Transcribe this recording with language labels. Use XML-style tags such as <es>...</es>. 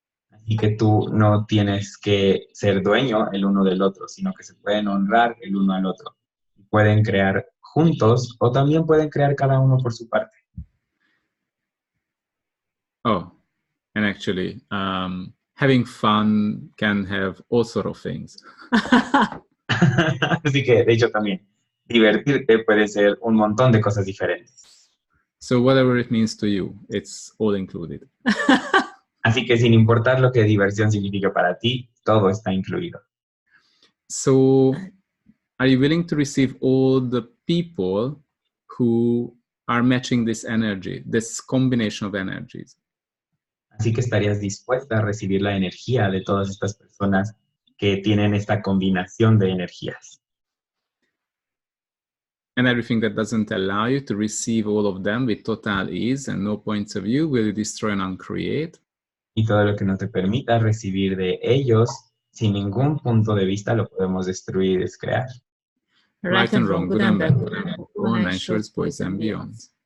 <es>Así que tú no tienes que ser dueño el uno del otro, sino que se pueden honrar el uno al otro. Pueden crear juntos o también pueden crear cada uno por su parte.</es> <en>Oh, and actually, having fun can have all sort of things.</en> <es>Así que, de hecho, también divertirte puede ser un montón de cosas diferentes.</es> <en>So whatever it means to you, it's all included.</en> <es>Así que sin importar lo que diversión significa para ti, todo está incluido.</es> <en>So are you willing to receive all the people who are matching this energy, this combination of energies?</en> <es>Así que estarías dispuesta a recibir la energía de todas estas personas que tienen esta combinación de energías.</es> <en>And everything that doesn't allow you to receive all of them with total ease and no points of view will you destroy and uncreate.</en> <es>Y todo lo que no te permita recibir de ellos sin ningún punto de vista lo podemos destruir y descrear.</es> <en>Right and wrong, good and bad, born, naturals, boys and beyond.</en>